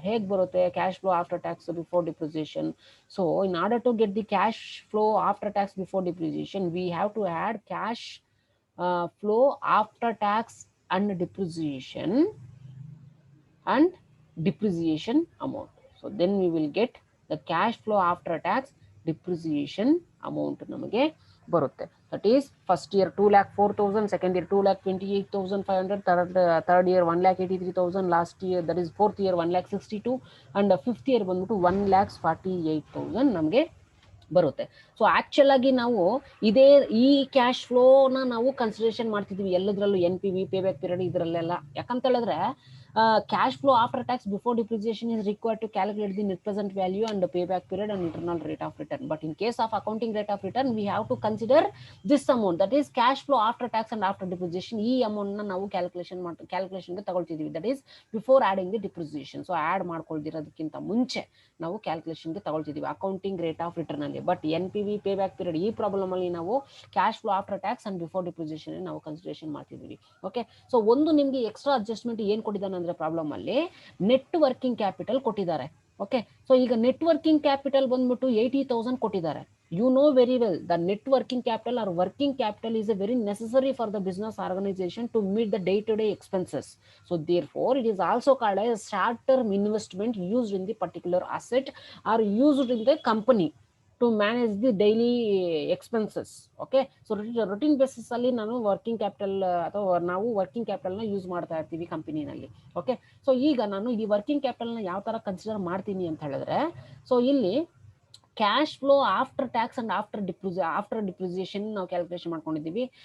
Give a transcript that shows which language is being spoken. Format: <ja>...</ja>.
<kn>ಹೇಗೆ ಬರುತ್ತೆ</kn> <en>Cash flow after tax before depreciation? So in order to get the cash flow after tax before depreciation we have to add cash flow after tax and depreciation and depreciation amount. So then we will get the cash flow after tax depreciation amount</en> <kn>ನಮಗೆ ಬರುತ್ತೆ.</kn> <en>That is first year 2,04,000, second year 2,28,500, third year 1,83,000, last year that is fourth year 1,62,000 and fifth year</en> <kn>ಬಂದ್ಬಿಟ್ಟು</kn> <en>1,48,000</en> <kn>ನಮಗೆ ಬರುತ್ತೆ. So actual ಆಗಿ ನಾವು ಇದೇ ಈ cash ಫ್ಲೋನ ನಾವು ಕನ್ಸಿಡರೇಷನ್ ಮಾಡ್ತಿದ್ವಿ ಎಲ್ಲದರಲ್ಲೂ NPV, ಪೇ ಬ್ಯಾಕ್ ಪೀರಿಯಡ್ ಇದರಲ್ಲೆಲ್ಲ. ಯಾಕಂತ ಹೇಳಿದ್ರೆ</kn> <en>cash flow after tax before depreciation is required to calculate the net present value and the payback period and internal rate of return. But in case of accounting rate of return, we have to consider this amount, that is cash flow after tax and after depreciation.</en> <kn>ಈ amount ನ ನಾವು calculation ತಗೊಳ್ತಿದೀವಿ,</kn> <en>That is before adding the depreciation.</en> <kn>So add ಮಾಡ್ಕೊಳ್ದಿರೋದಕ್ಕಿಂತ ಮುಂಚೆ ನಾವು ಕ್ಯಾಲ್ಕುಲೇಷನ್ಗೆ ತಗೊಳ್ತಿದೀವಿ accounting rate of return ಅಲ್ಲಿ. But NPV, pay back period ಈ problem ಅಲ್ಲಿ ನಾವು cash flow after tax and before depreciation ನಾವು ಕನ್ಸಿಡರೇಷನ್ ಮಾಡ್ತಿದೀವಿ. ಓಕೆ, ಸೊ ಒಂದು ನಿಮ್ಗೆ ಎಕ್ಸ್ಟ್ರಾ ಅಡ್ಜಸ್ಟ್ಮೆಂಟ್ ಏನ್ ಕೊಟ್ಟಿದ್ದಾನೆ ಅಂದ್ರೆ ಪ್ರಾಬ್ಲಮ್ ಅಲ್ಲಿ ನೆಟ್ ವರ್ಕಿಂಗ್ ಕ್ಯಾಪಿಟಲ್ ಕೊಟ್ಟಿದ್ದಾರೆ. ಓಕೆ, ಸೊ ಈಗ ನೆಟ್ ವರ್ಕಿಂಗ್ ಕ್ಯಾಪಿಟಲ್ ಬಂದ್ಬಿಟ್ಟು 80,000 ಕೊಟ್ಟಿದ್ದಾರೆ.</kn> <en>You know very well the net working capital or working capital is a very necessary for the business organization to meet the day-to-day expenses. So therefore it is also called as short-term investment used in the particular asset or used in the company to manage the daily expenses.</en> <kn>Okay, so routine basis ಅಲ್ಲಿ ನಾನು working capital ಅಥವಾ ನಾವು working capital ನ use ಮಾಡ್ತಾ ಇರ್ತೀವಿ ಕಂಪನಿನಲ್ಲಿ. Okay, so ಈಗ ನಾನು ಈ ವರ್ಕಿಂಗ್ ಕ್ಯಾಪಿಟಲ್ ನ ಯಾವ ತರ ಕನ್ಸಿಡರ್ ಮಾಡ್ತೀನಿ ಅಂತ ಹೇಳಿದ್ರೆ, ಸೊ ಇಲ್ಲಿ cash flow after tax and after depreciation ನಾವು ಕ್ಯಾಲ್ಕುಲೇಷನ್ ಮಾಡ್ಕೊಂಡಿದ್ದೀವಿ.</kn>